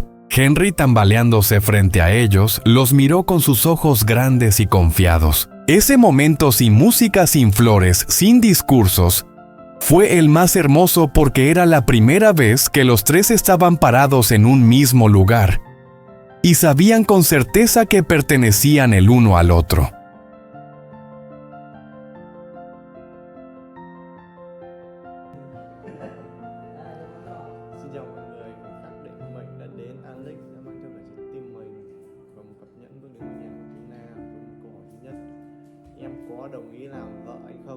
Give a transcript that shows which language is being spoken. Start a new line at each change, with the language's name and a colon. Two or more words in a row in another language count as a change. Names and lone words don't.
Spanish: Henry, tambaleándose frente a ellos, los miró con sus ojos grandes y confiados. Ese momento, sin música, sin flores, sin discursos, Fue el más hermoso porque era la primera vez que los tres estaban parados en un mismo lugar y sabían con certeza que pertenecían el uno al otro.
Vietnamese: Xin chào mọi người, khắc định mệnh đã đến. Alex đã mang theo cả trái tim mình và một cặp nhẫn với những nhà của Tina. Câu hỏi thứ nhất: em có đồng ý làm vợ anh không?